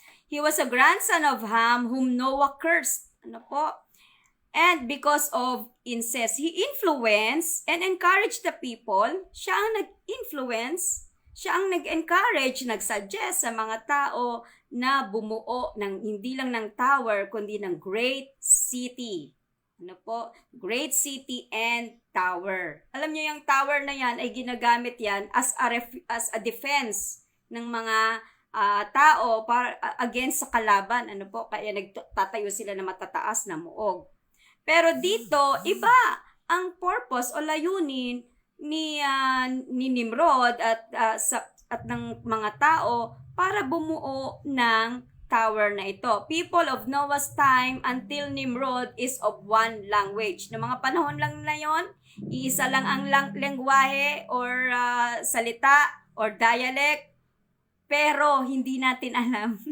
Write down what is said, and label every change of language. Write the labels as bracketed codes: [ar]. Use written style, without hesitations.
[en] He was a grandson of Ham whom Noah cursed. And because of incest, he influenced and encouraged the people. [tl] Siya ang nag-influence, siya ang nag-encourage, nag-suggest sa mga tao na bumuo ng hindi lang ng tower, kundi ng great city. [en] Great city and tower. [tl] Alam niyo yung tower na yan ay ginagamit yan [en] as a defense [tl] ng mga tao para against sa kalaban. Kaya nagtatayo sila ng matataas na muog. Pero dito, iba ang purpose o layunin ni Nimrod at ng mga tao para bumuo ng tower na ito. [en] People of Noah's time until Nimrod is of one language. [tl] Noong mga panahon lang na yon, iisa lang ang lengguwahe or salita or dialect, pero hindi natin alam.